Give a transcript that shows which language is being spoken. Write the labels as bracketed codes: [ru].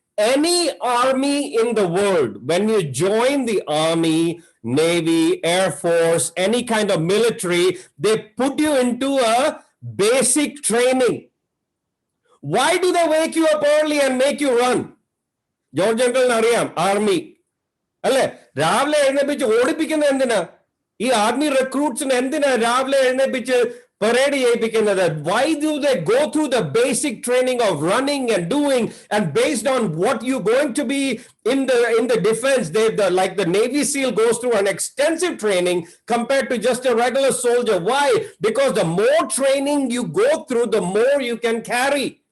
[en] Any army in the world, when you join the army, Navy, Air Force, any kind of military, they put you into a basic training. Why do they wake you up early and make you run? [ml] George Uncle അറിയാം, army അല്ലെ, രാവിലെ എഴുന്നേപ്പിച്ച് ഓടിപ്പിക്കുന്ന എന്തിനാ? ഈ army റിക്രൂട്ട്സിന് എന്തിനാ രാവിലെ എഴുന്നേപ്പിച്ച് parade ചെയ്യിപ്പിക്കുന്നത്? [en] Why do they go through the basic training of running and doing, and based on what you're going to be in the defense, like the Navy SEAL goes through an extensive training compared to just a regular soldier. Why? Because the more training you go through, the more you can carry.